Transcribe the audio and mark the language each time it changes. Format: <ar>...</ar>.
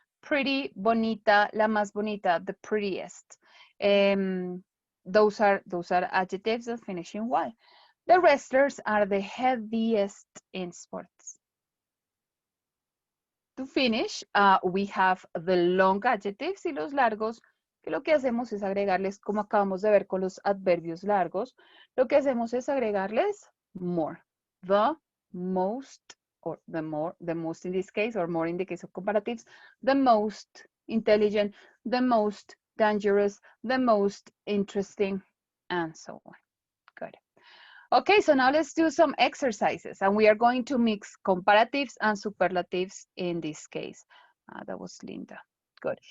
<es>Pretty, bonita, la más bonita,</es> <en>the prettiest. Those are adjectives that finish in Y. The wrestlers are the heaviest in sports. To finish, we have the long adjectives</en> <es>y los largos, que lo que hacemos es agregarles, como acabamos de ver con los adverbios largos, lo que hacemos es agregarles more.</es> <en>The most, or the most in this case, or more in the case of comparatives, the most intelligent, the most dangerous, the most interesting, and so on. Good. Okay, so now let's do some exercises, and we are going to mix comparatives and superlatives in this case. That was Linda. Good.</en>